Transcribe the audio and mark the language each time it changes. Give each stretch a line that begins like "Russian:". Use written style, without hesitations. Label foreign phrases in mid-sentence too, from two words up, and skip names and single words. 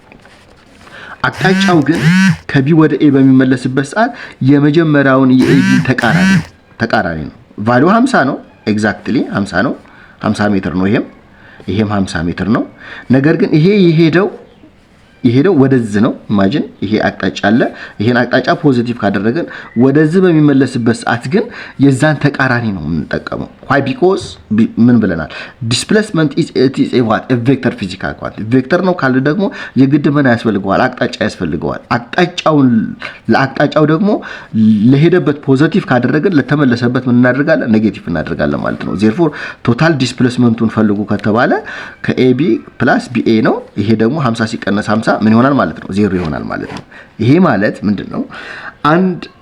Amharic: አቅጣጫው ግን ከቢ ወደ ኤ በሚመለስበት ሰዓት የመጀመሪያውን የኤቢ ተቃራኒ ነው። ቫልዩ 50 ነው ኤግዛክትሊ 50 ነው 50 ሜትር ነው ይሄም 50 ሜትር ነው። ነገር ግን ይሄ ይሄደው ወደዚህ ነው ኢማጂን ይሄ አቅጣጫ አለ ይሄን አቅጣጫ ፖዚቲቭ ካደረገን ወደዚህ በሚመለስበት ሰዓት ግን የዛን ተቃራኒ ነው የምንጠቀመው
English: why because
Amharic: ምን ብለናል
English: displacement is a what a vector physical quantity
Amharic: ቬክተር ነው ካለ ደግሞ የግድ ምን ያስፈልገዋል አቅጣጫ ያስፈልገዋል ለአቅጣጫው ደግሞ ለሄደበት ፖዚቲቭ ካደረገን ለተመለሰበት ምን እናደርጋለን ኔጌቲቭ እናደርጋለን ማለት ነው
English: therefore total
Amharic: displacementን ፈልጉ ከተባለ ከኤቢ + ቢኤ ነው ይሄ ደግሞ 50 ሲቀነስ 50 ምን ይሆናል ማለት ነው ዜሮ ይሆናል ማለት ነው ይሄ ማለት ምንድነው አንድ